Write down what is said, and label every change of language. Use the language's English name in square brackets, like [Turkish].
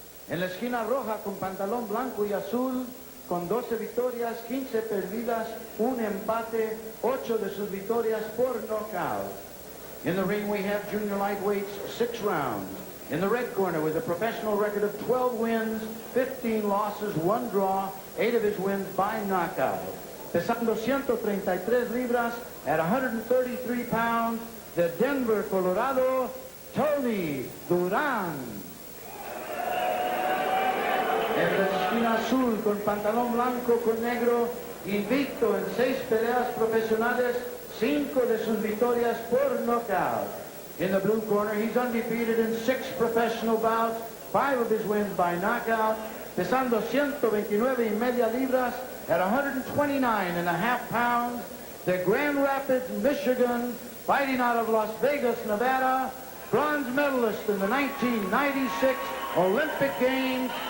[Spanish] En la esquina roja con pantalón blanco y azul, con 12 victorias, 15 perdidas, un empate, 8 de sus victorias por knockout. [English] In the ring we have junior lightweights, 6 rounds. In the red corner with a professional record of 12 wins, 15 losses, 1 draw, 8 of his wins by knockout. [Spanish] Pesando 133 libras [English] at 133 pounds, [Spanish] de Denver, Colorado, Tony Duran. En la esquina azul con pantalón blanco con negro, invicto en 6 peleas profesionales, 5 de sus victorias por knockout. [English] In the blue corner, he's undefeated in 6 professional bouts, 5 of his wins by knockout, [Spanish] pesando 129.5 libras [English] at 129.5 pounds. The Grand Rapids, Michigan, fighting out of Las Vegas, Nevada, bronze medalist in the 1996 Olympic Games.